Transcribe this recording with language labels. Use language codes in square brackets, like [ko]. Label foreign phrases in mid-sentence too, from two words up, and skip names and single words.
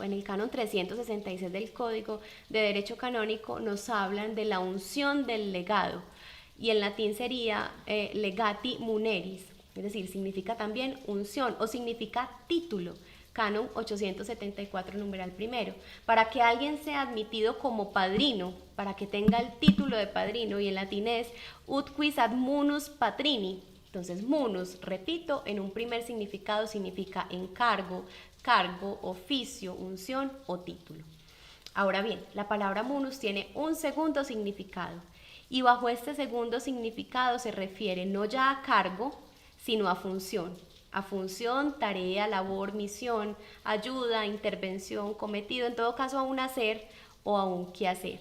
[es] En el canon 366 del Código de Derecho Canónico nos hablan de la unción del legado y en latín sería [la] legati muneris, [es] es decir, significa también unción o significa título. Canon 874 numeral primero, para que alguien sea admitido como padrino, para que tenga el título de padrino, y en latín es [la] ut quis ad munus patrini. [es] Entonces munus, repito, en un primer significado significa encargo, cargo, oficio, unción o título. Ahora bien, la palabra munus tiene un segundo significado y bajo este segundo significado se refiere no ya a cargo, sino a función, tarea, labor, misión, ayuda, intervención, cometido, en todo caso a un hacer o a un quehacer.